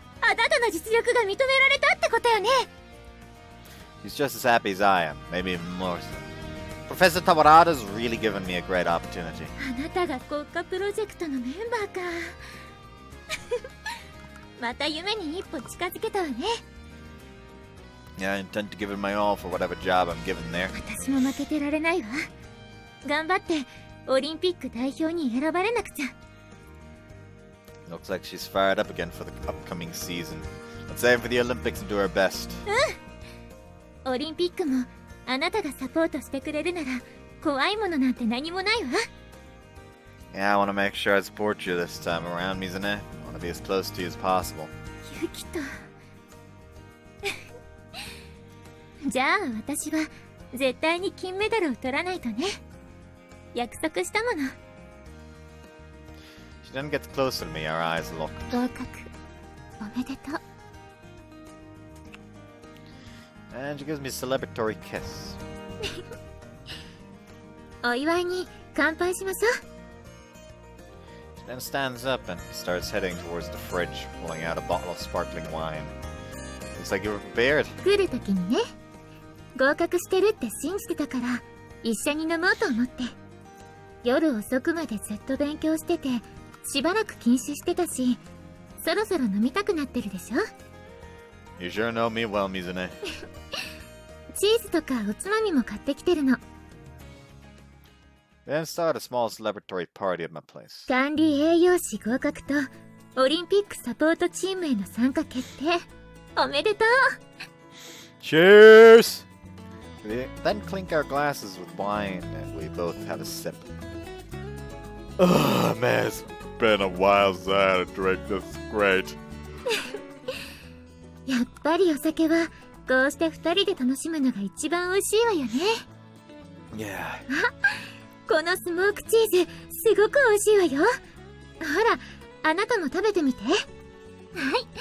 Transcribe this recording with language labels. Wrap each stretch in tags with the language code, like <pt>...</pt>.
<ja>あなたの実力が認められたってことよね。</ja> <en>He's just as happy as I am, maybe even more so. Professor Tawarada's really given me a great opportunity.</en> <ja>あなたが国家プロジェクトのメンバーか。また夢に一歩近づけたわね。</ja> <en>Yeah, I intend to give it my all for whatever job I'm given there.</en> <ja>私も負けてられないわ。頑張ってオリンピック代表に選ばれなくちゃ。</ja> <en>Looks like she's fired up again for the upcoming season. Let's aim for the Olympics and do our best.</en> <ja>オリンピックもあなたがサポートしてくれるなら怖いものなんて何もないわ。</ja> <en>Yeah, I want to make sure I support you this time around, Mizune. I want to be as close to you as possible.</en> <ja>ユキとじゃあ私は絶対に金メダルを取らないとね。約束したもの。</ja> <en>She then gets closer to me, our eyes lock.</en> <ja>合格おめでとう。</ja> <en>And she gives me a celebratory kiss.</en> <ja>お祝いに乾杯しましょ</ja> <en>She then stands up and starts heading towards the fridge, pulling out a bottle of sparkling wine. Looks like you were prepared.</en> <ja>う。来るときにね、合格してるって信じてたから一緒に飲もうと思って。夜遅くまでずっと勉強しててしばらく禁酒してたし、そろそろ飲みたくなってるでしょ。</ja> <en>You sure know me well, Mizune.</en> <ja>チーズとかおつまみも買ってきてるの。</ja> <en>Then start a small celebratory party at my place.</en> <ja>管理栄養士合格とオリンピックサポートチームへの参加決定。おめでとう。</ja> <en>Cheers! We then clink our glasses with wine and we both have a sip. Oh man, it's been a while since I had a drink this great.</en> <ja>やっぱりお酒はこうして二人で楽しむのが一番美味しいわよね。</ja> <en>Yeah.</en> <ja>このスモークチーズすごく美味しいわよ。ほら、あなたも食べてみて。はい。</ja>